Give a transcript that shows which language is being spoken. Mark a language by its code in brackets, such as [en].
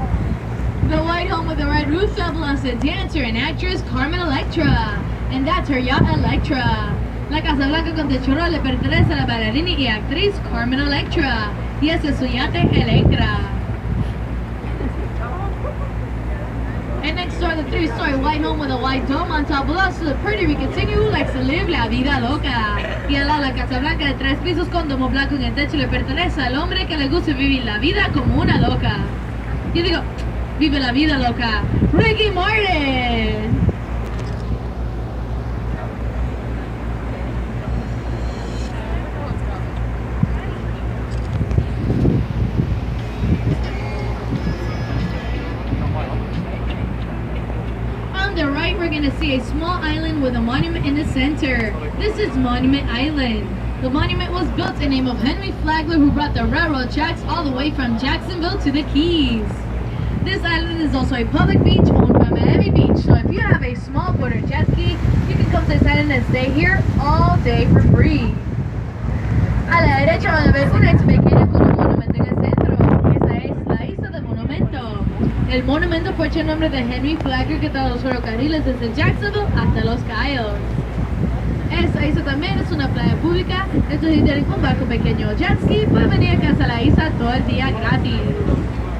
[en] Belongs to dancer and actress Carmen Electra, and that's her yacht Electra. [es] La Casa Blanca con techorro le pertenece a la bailarina y actriz Carmen Electra, y ese es su yate Electra. [en] And next door, the 3-story white home with a white dome on top belongs to the Puerto Rican singer who likes to live [es] la vida loca. Y al lado la Casa Blanca de 3 pisos con domo blanco en el techo le pertenece al hombre que le gusta vivir la vida como una loca. Yo digo, vive la vida loca, Ricky Martin. [en] On the right, we're going to see a small island with a monument in the center. This is Monument Island. The monument was built in the name of Henry Flagler, who brought the railroad tracks all the way from Jacksonville to the Keys. This island is also a public beach owned by Miami Beach, so if you have a small boat or jet ski, you can come to this island and stay here all day for free. [es] A la derecha van a ver una isla pequeña con un monumento en el centro. Esa es la isla del monumento. El monumento fue hecho en nombre de Henry Flagler, que trajo los ferrocarriles desde Jacksonville hasta Los Cayos. Esta isla también es una playa pública, entonces si tienen un barco pequeño o jet ski, pueden venir a casa a la isla todo el día gratis.